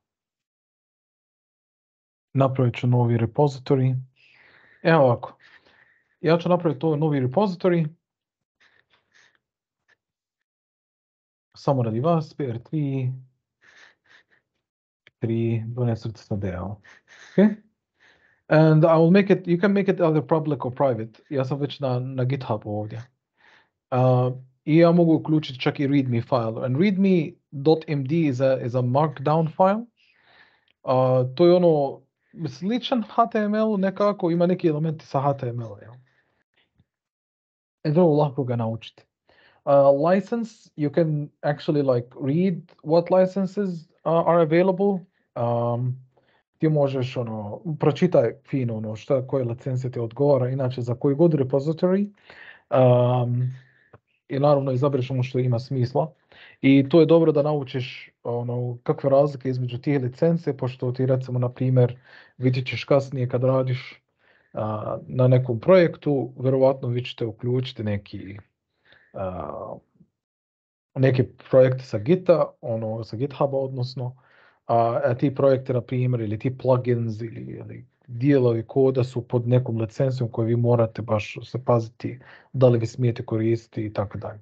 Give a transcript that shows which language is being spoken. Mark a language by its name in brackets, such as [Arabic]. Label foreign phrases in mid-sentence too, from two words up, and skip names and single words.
[Bosnian] Napravit ću novi repository. Evo ovako. Ja ću napraviti to novi repository. Samo radi vas, PR3, 12 na DL. Okay? [English] And I will make it, you can make it either public or private. [Bosnian] Ja sam već na GitHubu ovdje. I ja mogu uključiti čak i [English] readme file. And readme.md is a markdown file. [Bosnian] To je ono sličan HTML nekako, ima neki elementi sa HTML. Ja. I vrlo lako ga naučiti. [English] License, you can actually like read what licenses are available. [Bosnian] Ti možeš pročitaj fino koje licence ti odgovara, inače za koji god repository. I naravno izabereš ono što ima smisla. I to je dobro da naučiš kakve razlike između tih licence, pošto ti recimo, na primjer, vidjet ćeš kasnije kad radiš na nekom projektu, vjerovatno vi ćete uključiti neke projekte sa Gita, sa GitHuba odnosno, a ti projekte, na primjer, ili ti plugins ili dijelovi koda su pod nekom licencijom koju vi morate baš se paziti da li vi smijete koristiti i tako dalje.